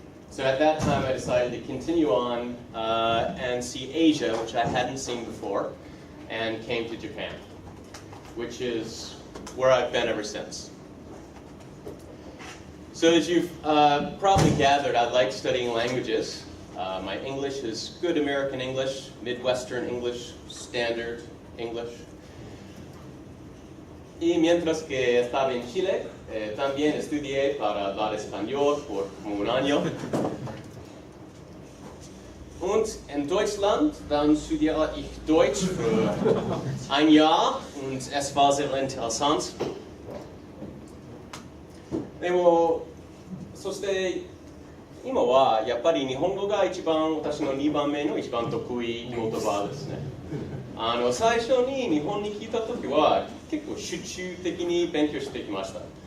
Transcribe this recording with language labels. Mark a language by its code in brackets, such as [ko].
[en] So at that time, I decided to continue on and see Asia, which I hadn't seen before, and came to Japan, which is where I've been ever since. So as you've probably gathered, I like studying languages. My English is good American English, Midwestern English, Standard English. [es] Y mientras que estaba en Chile, también estudié para hablar español por como un año. [de] Und in Deutschland, dann studiere ich Deutsch für ein Jahr und es war sehr interessant. [ja] でも、そして今はやっぱり日本語が一番私の2番目の一番得意言葉ですね。最初に日本に来た時は結構集中的に勉強してきました。